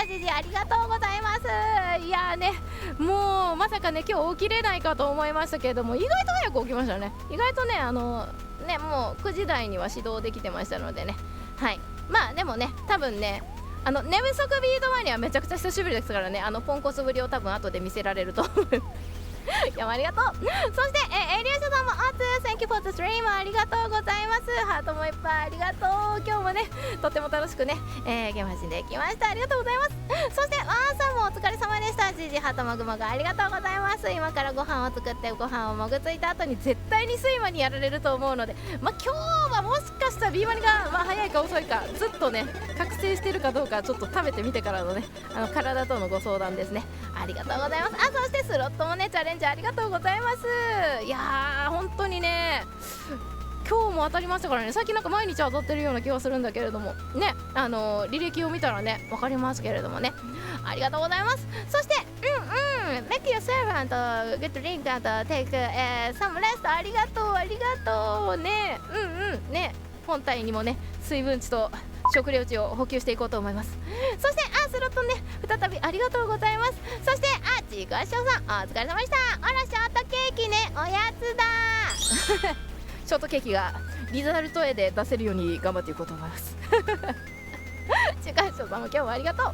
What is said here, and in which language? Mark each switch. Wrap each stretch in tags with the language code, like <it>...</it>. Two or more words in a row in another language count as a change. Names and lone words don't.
<ja>ジジありがとうございます。いやーね、もうまさかね今日起きれないかと思いましたけれども、意外と早く起きましたね。意外とねもう9時台には始動できてましたのでね。はい、まあでもね、多分ね寝不足ビートマニアめちゃくちゃ久しぶりですからね、ポンコツぶりを多分後で見せられると思いますいや、ありがとう。そしてエリアシャさんも</ja> <en>Thank you for the stream</en> <ja>ありがとうございます。ハートもいっぱいありがとう。今日もねとっても楽しくね、ゲーム配信できました。ありがとうございます。そしてワンさんもお疲れ様でした。ジジハートもぐもぐありがとうございます。今からご飯を作ってご飯をもぐついた後に絶対に睡魔にやられると思うので、今日はもしかしたら B マニが、早いか遅いかずっとね覚醒してるかどうかちょっと食べてみてからのね体とのご相談ですね。ありがとうございます。そしてスロットもねチャレンジありがとうございます。いやー本当にね今日も当たりましたからね。最近なんか毎日当たってるような気がするんだけれどもね、履歴を見たらね分かりますけれどもね、ありがとうございます。そして</ja> <en>Make your servant get drink and take some rest</en> <ja>ありがとうね。ね、本体にもね水分値と食料値を補給していこうと思います。そしてスロットね再びありがとうございます。そしてちくわしょうさんお疲れ様でした。あらショートケーキね、おやつだショートケーキがリザルト絵で出せるように頑張っていこうと思いますちくわしょうさんも今日もありがとう。</ja>